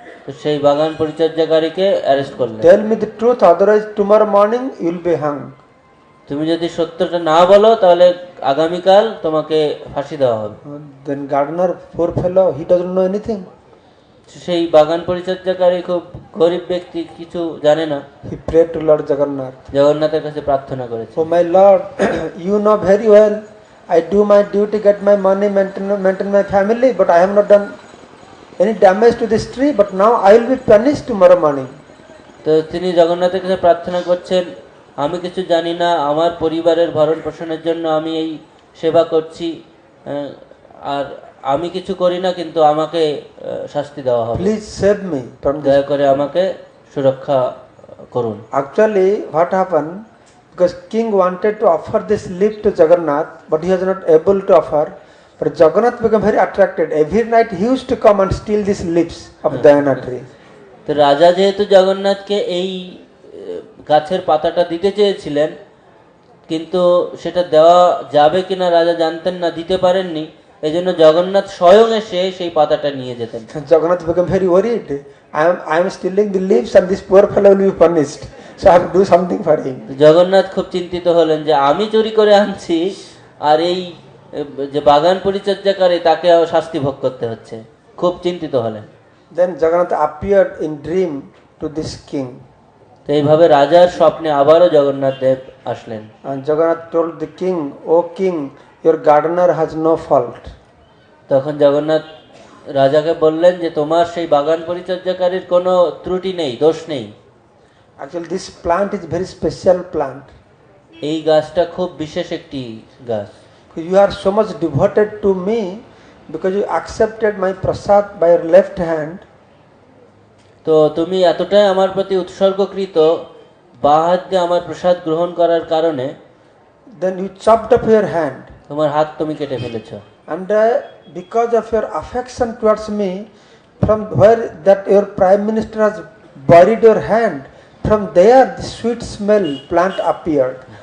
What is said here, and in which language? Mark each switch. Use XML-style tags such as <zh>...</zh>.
<bn>তো সেই বাগান পরিচর্যাকারীকে অ্যারেস্ট করলেন।</bn> <en>Tell me the truth, otherwise tomorrow morning you will be hung.</en> <bn>তুমি যদি সত্যটা না বলো তাহলে আগামীকাল তোমাকে ফাঁসি দেওয়া হবে।</bn> <en>Then gardener, poor fellow, he doesn't know anything.</en> <bn>সেই বাগান পরিচর্যাকারী খুব গরিব ব্যক্তি, কিছু জানে না।</bn> <en>He prayed to Lord Jagannath.</en> <bn>জগন্নাথের কাছে প্রার্থনা করেছে।</bn> <en>Oh my Lord, you know very well I do my duty, get my money, maintain my family, but I have not done any damage to this tree, but now I will be punished tomorrow morning.</en> <bn>তো তিনি জগন্নাথের কাছে প্রার্থনা করছেন, আমি কিছু জানি না, আমার পরিবারের ভরণ পোষণের জন্য আমি এই সেবা করছি, আর আমি কিছু করি না, কিন্তু আমাকে শাস্তি দেওয়া হবে।</bn> <en>Please save me from this.</en> <bn>দয়া করে আমাকে সুরক্ষা করুন।</bn> <en>Actually what happened, because king wanted to offer this leaf to Jagannath, but he was not able to offer. But Jagannath became very attracted. Every night he used to come and steal these leaves of Dayana tree.</en> <bn>তো রাজা যেহেতু জগন্নাথকে এই গাছের পাতাটা দিতে চেয়েছিলেন, কিন্তু সেটা দেওয়া যাবে কিনা রাজা জানতেন না, দিতে পারেননি, এই জন্য জগন্নাথ স্বয়ং এসে সেই পাতাটা নিয়ে যেতেন।</bn> <en>Jagannath became very worried. I am stealing the leaves and this poor fellow will be punished. So I have to do something for him.</en> <bn>Jagannath খুব চিন্তিত হলেন যে আমি চুরি করে আনছি আর এই যে বাগান পরিচর্যাকারী তাকে শাস্তি ভোগ করতে হচ্ছে, খুব চিন্তিত হলেন।</bn> <en>Then Jagannath appeared in dream to this king.</en> <bn>তো এইভাবে রাজার স্বপ্নে আবারও জগন্নাথ দেব আসলেন।</bn> <en>And Jagannath told the king, "O king, your gardener has no fault."</en> <bn>তখন জগন্নাথ রাজাকে বললেন যে তোমার সেই বাগান পরিচর্যাকারীর কোনো ত্রুটি নেই, দোষ নেই।</bn> <en>Actually this plant is very special plant.</en> <bn>এই গাছটা খুব বিশেষ একটি গাছ।</bn> <en>You are so much devoted to me because you accepted my prasad by your left hand.</en> <bn>তো তুমি এতটাই আমার প্রতি উৎসর্গকৃত, বাঁ হাত দিয়ে আমার প্রসাদ গ্রহণ করার কারণে</bn> <en>Then you chopped off your hand.</en> <bn>তোমার হাত তুমি কেটে ফেলেছো।</bn> <en>And because of your affection towards me, from where that your prime minister has buried your hand, from there the sweet smell plant appeared.</en>